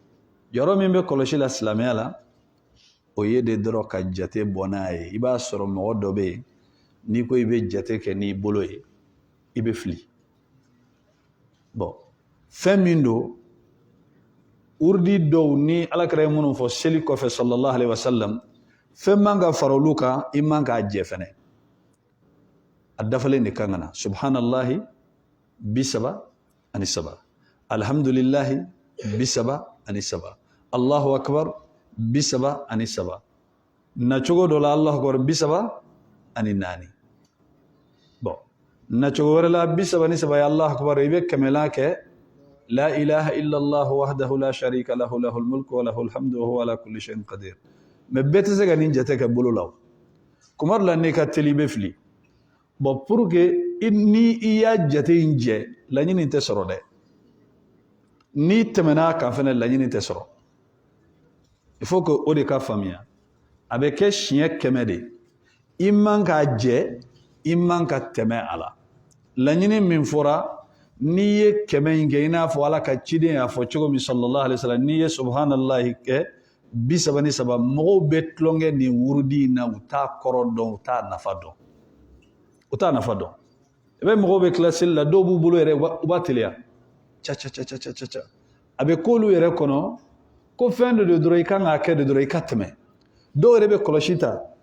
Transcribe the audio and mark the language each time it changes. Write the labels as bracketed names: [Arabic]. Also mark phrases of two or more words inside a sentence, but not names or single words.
[Bambara] Jɔyɔrɔ min bɛ kɔlɔsi la silamɛya la o ye de dɔrɔn ka jate bɔ n'a ye. I b'a sɔrɔ mɔgɔ dɔ bɛ yen n'i ko i bɛ jate kɛ n'i bolo ye i bɛ fili. Bon fɛn min don urdi dɔw ni alakira ye minnu fɔ seli kɔfɛ [Arabic] صلى الله عليه وسلم [Bambara] fɛn man ka fara olu kan i man k'a jɛ fɛnɛ. A dafalen de kan ka na subhanallahi 37 alhamdulillahi 37 [Arabic] الله أكبر [Bambara] 37 nacogo dɔ la [Arabic] الله أكبر [Bambara] 34. Bon nacogo wɛrɛ la 37 ye [Arabic] الله أكبر [Bambara] i bɛ kɛmɛlan kɛ la [Arabic] لا إله إلا الله وحده لا شريك له له الملك وله الحمد وهو على كل شيء قدير. [Bambara] Mais bɛɛ tɛ se ka nin jate kɛ bolo la. Kuma dɔ la n'i ka teli i bɛ fili. [French] Bon pour que [Bambara] ni i y'a jate in jɛ laɲini tɛ sɔrɔ dɛ. N'i tɛmɛna kan fɛnɛ laɲini tɛ sɔrɔ. [French] Il faut que [Bambara] o de ka faamuya. A bɛ kɛ siɲɛ 100 de. I man k'a jɛ i man ka tɛmɛ a la. Laɲini min fɔra n'i ye kɛmɛ in kɛ i n'a fɔ Ala ka ciden y'a fɔ cogo min [Arabic] صلى الله عليه وسلم [Bambara] n'i ye subhanallahi kɛ 33 mɔgɔw bɛ tulonkɛ nin wurudi in na u t'a kɔrɔ dɔn u t'a nafa dɔn u t'a nafa dɔn i bɛ mɔgɔw bɛ tila seli la dɔw b'u bolo yɛrɛ u b'a teliya ca a bɛ k'olu yɛrɛ kɔnɔ ko fɛn dɔ de dɔrɔn i kan k'a kɛ de dɔrɔn i ka tɛmɛ dɔw yɛrɛ bɛ kɔlɔsi ta